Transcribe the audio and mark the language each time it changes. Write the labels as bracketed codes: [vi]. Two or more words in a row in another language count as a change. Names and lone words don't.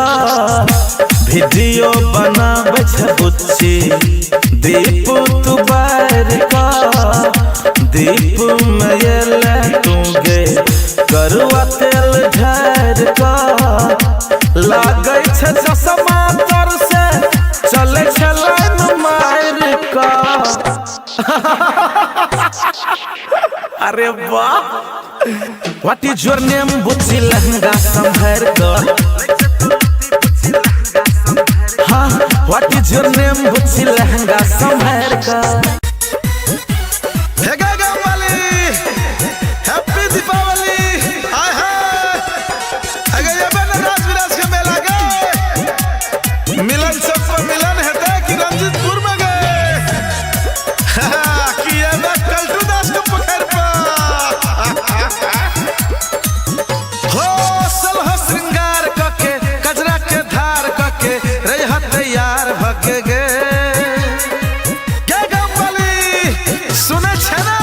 [mai] वीडियो बनाबै छी बुच्ची दीप तू बार का, दीप मयल तू गे करुआ तेल ढार का। लागै छै चश्मा तर से चले छै लाइन मार का। अरे वाह [en] What is your name [mai] बुच्ची लहंगा संभार का। हाँ [en] What is your name [mai] बुच्ची लहंगा संभार का। हैप्पी दीपावली। हाय हाय अगर ये बनराज विराज के मेला गए मिलन चौक पर मिलन हेतै कि रंजीतपुर में गए कि ये कल्टू दास के पोखर पर हो सलह श्रृंगार कके कजरा के धार कके रह तैयार भके गे गमबली सुने छै ना।